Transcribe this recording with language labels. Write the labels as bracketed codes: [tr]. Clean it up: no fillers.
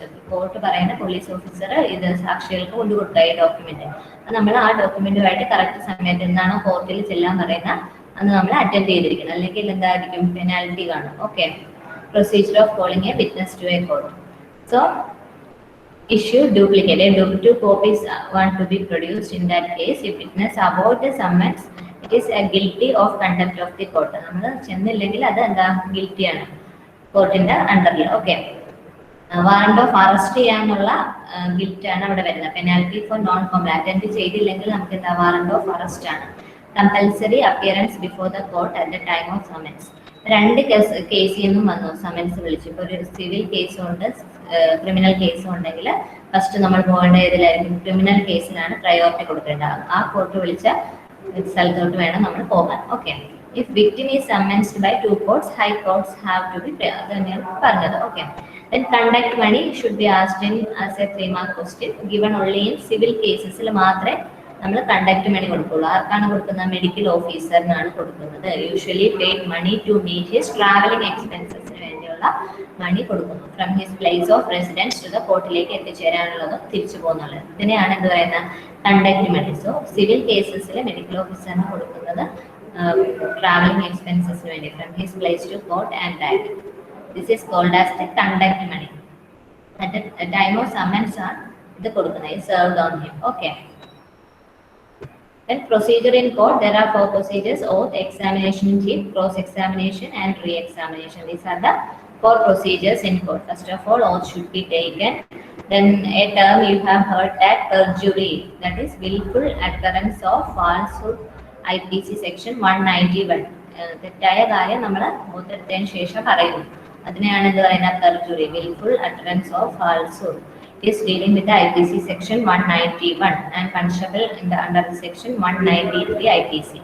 [ml] Court പറയുന്ന police officer ഇത് സാക്ഷികൾക്ക് കൊണ്ട് കൊടുക്കുക ഈ ഡോക്യുമെന്റ്. നമ്മൾ ആ ഡോക്യുമെന്റുമായിട്ട് കറക്റ്റ് സമയത്ത് എന്താണോ കോർട്ടിൽ ചെല്ലാൻ പറയുന്ന അന്ന് നമ്മൾ അറ്റൻഡ് ചെയ്തിരിക്കണം, അല്ലെങ്കിൽ എന്തായിരിക്കും? പെനാൽറ്റി കാണും. [en] Okay, procedure of calling a witness to a court. So issue duplicate. Two copies want to be produced in that case. If witness avoid the summons, it is a guilty of contempt of the court. [ml] നമ്മൾ ചെന്നില്ലെങ്കിൽ അത് എന്താ? Guilty ആണ് കോർട്ടിന്റെ അണ്ടറിൽ. Okay, warrant of arrest ചെയ്യാനുള്ള guilt ആണ് അവിടെ വരുന്നത്. [en] Penalty for non comply. [ml] Attend ചെയ്തില്ലെങ്കിൽ നമുക്ക് എന്താ? വാറണ്ട് ഓഫ് അറസ്റ്റ് ആണ്. [en] Compulsory appearance before the court at the time of summons. [ml] 2 കേസിൽ നിന്നും വന്നു സമൻസ് വിളിച്ചു. ഇപ്പോൾ ഒരു സിവിൽ കേസും ഉണ്ട്, ക്രിമിനൽ കേസും ഉണ്ടെങ്കിൽ ഫസ്റ്റ് നമ്മൾ പോകേണ്ട ഇതിലായിരിക്കും? ക്രിമിനൽ കേസിലാണ് പ്രയോറിറ്റി കൊടുക്കേണ്ടത്. ആ കോർട്ട് വിളിച്ച സ്ഥലത്തോട്ട് വേണം നമ്മൾ പോകാൻ. [en] okay, if victim is summonsed by 2 courts, high courts have to be, [ml] തന്നെയാണ് പറഞ്ഞത്. [en] Okay, then conduct money should be asked in as a 3 mark question. Given only in civil cases [ml] മാത്രമേ നമ്മൾ കണ്ടക്ട് മണി കൊടുക്കുള്ളൂ. ആർക്കാണ് കൊടുക്കുന്നത്? മെഡിക്കൽ ഓഫീസറിനാണ് കൊടുക്കുന്നത്. [en] usually paid money to meet his travelling എക്സ്പെൻസസിന് [ml] വേണ്ടിയുള്ള മണി കൊടുക്കുന്നു. [en] from his place of residence to [ml] the കോർട്ടിലേക്ക് എത്തിച്ചേരാനുള്ളതും തിരിച്ചു പോകുന്നുള്ളത്. ഇതിനെയാണ് എന്ത് പറയുന്നത്? കണ്ടക്ട് മണി. സോ സിവിൽ കേസസിൽ മെഡിക്കൽ ഓഫീസറിന് കൊടുക്കുന്നത് ട്രാവലിംഗ് എക്സ്പെൻസസിന് വേണ്ടി, [en] From his place to court and back. This is called as the conduct money. At the time of summons [ml] ആണ് ഇത് കൊടുക്കുന്നത്, [en] Served on him. Okay, then procedure in court, there are 4 procedures: oath, examination in chief, cross examination and re-examination. These are the 4 procedures in court. First of all, oath should be taken. Then a term you have heard, that perjury, that is willful utterance of falsehood, IPC section 191. [ml] തെറ്റായ കാര്യം നമ്മൾ ഓത്തെടുത്തതിന് ശേഷം പറയുന്നു, അതിനെയാണ് ഇത് പറയുന്നത് perjury, [en] willful utterance of falsehood. Is dealing with the IPC section 191 and punishable under the section 193 IPC.